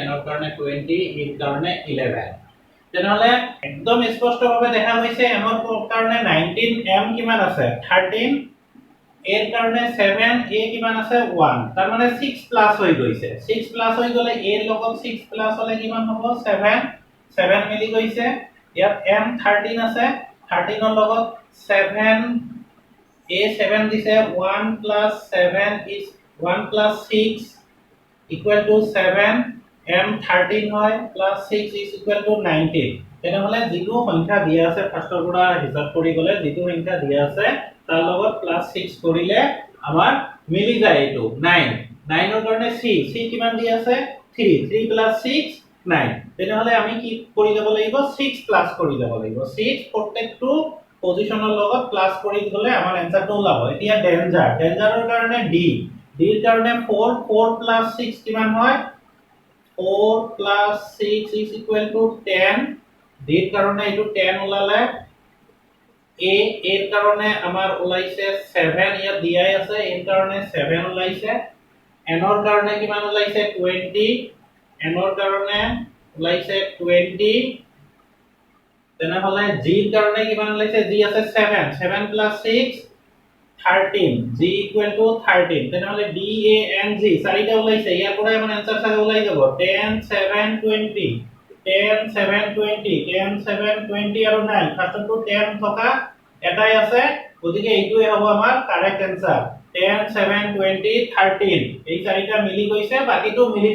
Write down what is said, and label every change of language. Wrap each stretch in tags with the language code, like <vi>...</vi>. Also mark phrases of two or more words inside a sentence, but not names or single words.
<as>N ৰ কাৰণে 20 E ৰ কাৰণে 11 তেনেহলে একদম স্পষ্টভাৱে দেখা হৈছে M ৰ কাৰণে 19 M কিমান আছে 13 A ৰ কাৰণে 7 A কিমান আছে 1 তাৰ মানে 6 প্লাস হৈ গৈছে 6 প্লাস হৈ গলে A ৰ লগত 6 প্লাস হলে কিমান হ'ব 7 মিলি গৈছে ইয়াত M 13 আছে 13 ৰ লগত 7 A 7 দিছে</as> <en>1 plus 7 is 1 plus 6 equal to 7</en> <as>m 13 হয়</as> <en>plus 6 is equal to 19</en> <as>তেনেহলে যেটো সংখ্যা দিয়া আছে ফাৰ্ষ্টৰ পৰা হিসাব কৰি গলে যেটো সংখ্যা দিয়া আছে তাৰ লগত plus 6 কৰিলে আমাৰ মিলি যায় এটো 9 9 ৰ কাৰণে c কিমান দিয়া আছে 3 3 plus 6 9 তেনেহলে আমি কি কৰি যাব লাগিব 6 প্লাস কৰি যাব লাগিব 6 প্ৰত্যেকটো পজিশনৰ লগত প্লাস কৰি গলে আমাৰ এনসাৰটো ওলাব এতিয়া ডেঞ্জাৰৰ কাৰণে d d ৰ কাৰণে 4</as> <en>4 plus 6 কিমান হয় 4 plus 6 is equal to 10</en> <as>d ৰ কাৰণে এটো 10 ওলালে a ৰ কাৰণে আমাৰ ওলাইছে 7 ইয়াত দিয়াই আছে এৰ কাৰণে 7 ওলাইছে n ৰ কাৰণে কিমান ওলাইছে 20 n ৰ কাৰণে ওলাইছে 20 তেনেহলে g ৰ কাৰণে কিমান ওলাইছে g আছে 7 7 plus 6 13 g</as> <en>equal to 13</en> <as>তেনেহলে d a n g চাৰিটা ওলাইছে ইয়াৰ পৰা আমাৰ आंसर চাগে ওলাই যাব 10 7 20 10 7 20 10 7 20 আৰু 9 ফাৰ্ষ্টটো 10 থকা এটাই আছে গতিকে এইটোই হ'ব আমাৰ কারেক্ট आंसर 10 7 20 13 এই চাৰিটা মিলি গৈছে বাকিটো মিলি</as>